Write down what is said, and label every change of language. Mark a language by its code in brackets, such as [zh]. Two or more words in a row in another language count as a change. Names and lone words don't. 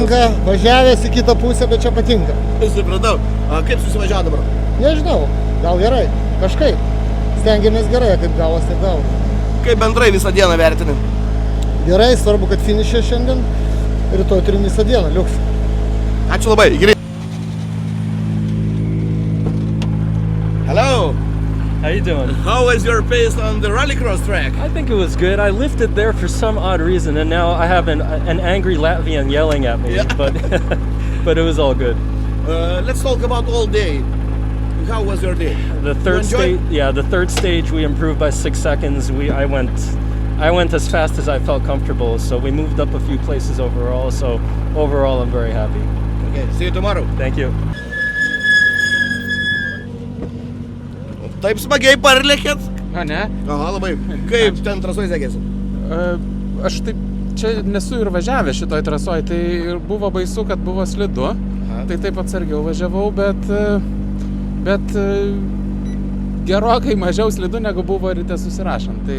[lt] Patinka, važiavęs į kitą pusę, bet čia patinka. Supratau. Kaip susivažiavo dabar? Nežinau, gal gerai, kažkaip. Stengiamės gerai, kaip gavos, taip gavos. Kaip bendrai visą dieną vertini? Gerai, svarbu, kad finišė šiandien, rytoj turim visą dieną, liuks. Ačiū labai. [en] Hello. How you doing? How was your pace on the rallycross track? I think it was good. I lifted there for some odd reason, and now I have an angry Latvian yelling at me. Yeah. But it was all good. Let's talk about all day. How was your day? The third stage we improved by 6 seconds. I went as fast as I felt comfortable, so we moved up a few places overall. So overall, I'm very happy. Okay, see you tomorrow. Thank you. [lt] Taip smagiai parlėkėt? Ne? Aha, labai. Kaip ten trasoj sekėsi? Aš taip čia nesu ir važiavęs šitoj trasoj, tai ir buvo baisu, kad buvo slidu. Aha. Tai taip atsargiau važiavau, bet gerokai mažiau slidu negu buvo ryte susirašant.